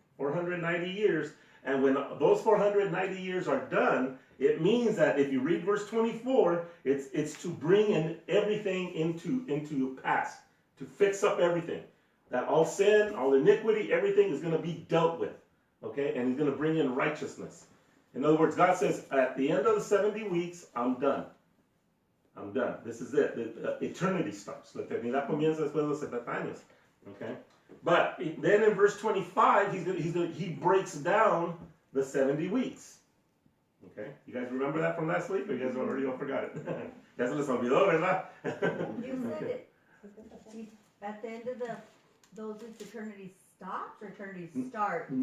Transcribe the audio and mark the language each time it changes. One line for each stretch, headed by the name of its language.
English: 490 years. And when those 490 years are done, it means that if you read verse 24, it's to bring in everything into past, to fix up everything. That all sin, all iniquity, everything is going to be dealt with. Okay? And he's going to bring in righteousness. In other words, God says, at the end of the 70 weeks, I'm done. I'm done. This is it. Eternity starts.
Spanish: La eternidad comienza después de los 70 años.
English: Okay? But then in verse 25, he breaks down the 70 weeks. Okay? You guys remember that from last week? Or you guys already all forgot it?
Spanish: Ya se les olvidó, ¿verdad?
English: You said it. At the end of those eternity stops or eternity starts?